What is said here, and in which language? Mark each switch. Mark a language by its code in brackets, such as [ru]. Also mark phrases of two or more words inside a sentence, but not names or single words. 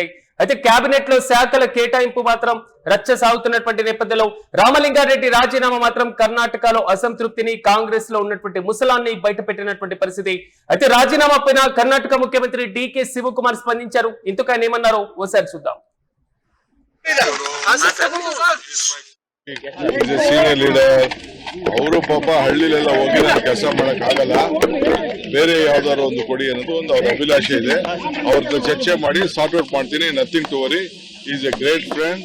[te] అయితే కేబినెట్ లో శాఖల కేటాయింపు మాత్రం రచ్చ సాగుతున్నటువంటి నేపథ్యంలో రామలింగారెడ్డి రాజీనామా మాత్రం కర్ణాటకలో అసంతృప్తిని, కాంగ్రెస్ లో ఉన్నటువంటి ముసలాన్ని బయట పెట్టినటువంటి పరిస్థితి. అయితే రాజీనామా పైన కర్ణాటక ముఖ్యమంత్రి డికే శివకుమార్ స్పందించారు. ఇందుకు ఆయన ఏమన్నారో ఓసారి చూద్దాం. [en] senior leader [kn] ಅವರು ಪಾಪ ಹಳ್ಳಿಲೆಲ್ಲ ಹೋಗಿ ನಾನು ಕೆಲಸ ಮಾಡಕ್ಕಾಗಲ್ಲ, ಬೇರೆ ಯಾವ್ದಾದ್ರು ಒಂದು ಕೊಡಿ ಅನ್ನೋದು ಒಂದು ಅವ್ರ ಅಭಿಲಾಷೆ ಇದೆ. ಅವ್ರ ಚರ್ಚೆ ಮಾಡಿ [en] sort out [kn] ಮಾಡ್ತೀನಿ. [en] Nothing to worry. Is a great friend.